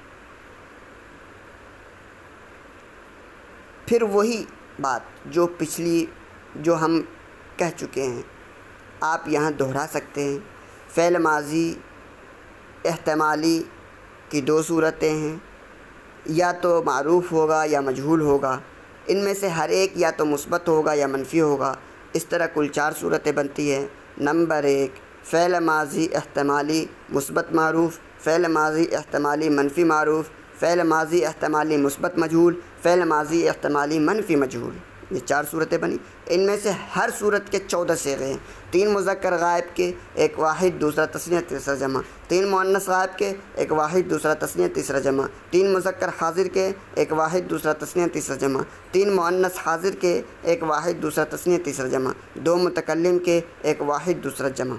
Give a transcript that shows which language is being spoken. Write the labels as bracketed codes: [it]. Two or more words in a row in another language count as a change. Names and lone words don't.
[ur] پھر وہی بات جو ہم کہہ چکے ہیں آپ یہاں دہرا سکتے ہیں۔ فعل ماضی احتمالی کی 2 صورتیں ہیں، یا تو معروف ہوگا یا مجہول ہوگا، ان میں سے ہر ایک یا تو مثبت ہوگا یا منفی ہوگا۔ اس طرح کل 4 صورتیں بنتی ہیں۔ نمبر 1، فعل ماضی احتمالی مثبت معروف، فعل ماضی احتمالی منفی معروف، فعل ماضی احتمالی مثبت مجہول، فعل ماضی احتمالی منفی مجہول۔ یہ 4 صورتیں بنی۔ ان میں سے ہر صورت کے 14 صیغے ہیں۔ 3 مذکر غائب کے، 1 واحد دوسرا تثنیہ تیسرا جمع، 3 مؤنث غائب کے، 1 واحد دوسرا تثنیہ تیسرا جمع، 3 مذکر حاضر کے، 1 واحد دوسرا تثنیہ تیسرا جمع، 3 مؤنث حاضر کے، 1 واحد دوسرا تثنیہ تیسرا جمع، 2 متکلم کے، 1 واحد دوسرا جمع۔